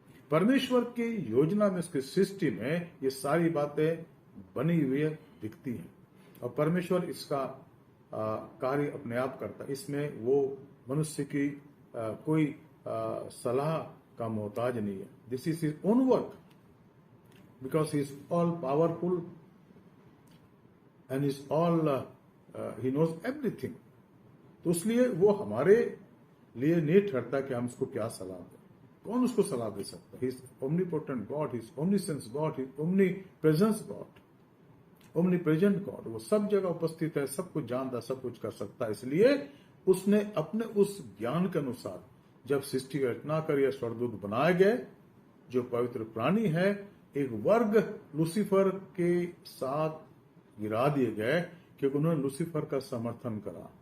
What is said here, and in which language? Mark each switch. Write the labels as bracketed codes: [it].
[hi] परमेश्वर की योजना में, उसकी सृष्टि में ये सारी बातें बनी हुई दिखती हैं और परमेश्वर इसका कार्य अपने आप करता है। इसमें वो मनुष्य की कोई सलाह का मोहताज नहीं है। [en] This is his own work because he is all powerful and is all he knows everything. [hi] तो इसलिए वो हमारे लिए नहीं ठहरता कि हम उसको क्या सलाह दें। कौन उसको सलाह दे सकता है? [en] He is omnipotent god, he is omniscience god, he is omnipresence god, omnipresent god. [hi] वो सब जगह उपस्थित है, सब कुछ जानता, सब कुछ कर सकता है। इसलिए उसने अपने उस ज्ञान के अनुसार जब सृष्टि की रचना कर या स्वर्गदूत बनाए गए, जो पवित्र प्राणी है, एक वर्ग लूसीफर के साथ गिरा दिए गए क्योंकि उन्होंने लूसीफर का समर्थन करा।